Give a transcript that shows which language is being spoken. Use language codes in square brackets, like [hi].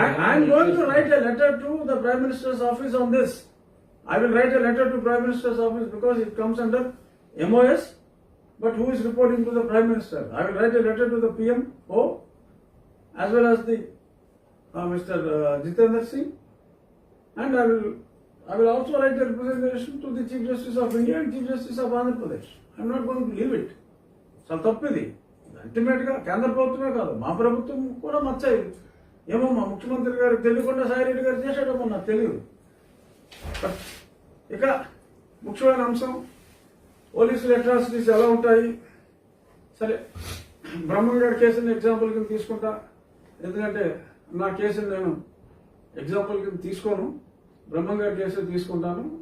[en] I'm going to write a letter to the Prime Minister's office on this. I will write a letter to Prime Minister's office because it comes under MOS, but who is reporting to the Prime Minister? I will write a letter to the PMO as well as the Mr. Jitendra Singh, and I will also write a representation to the Chief Justice of India and Chief Justice of Andhra Pradesh. I am not going to leave it. [te] చాలా తప్పిది. Ultimate గా కేంద్ర ప్రభుత్వమే కాదు మా ప్రభుత్వం కూడా మచ్చాయి. ఏమో మా ముఖ్యమంత్రి గారికి తెలియకుండా సాయిరెడ్డి గారు చేసేటప్పుడు నాకు తెలియదు. ఇక ముఖ్యమైన అంశం పోలీసులు అట్రాసిటీస్ ఎలా ఉంటాయి. సరే బ్రహ్మం గారి కేసుని ఎగ్జాంపుల్ కింద తీసుకుంటా, ఎందుకంటే నా కేసుని నేను ఎగ్జాంపుల్ కింద తీసుకోను, బ్రహ్మం గారి కేసు తీసుకుంటాను.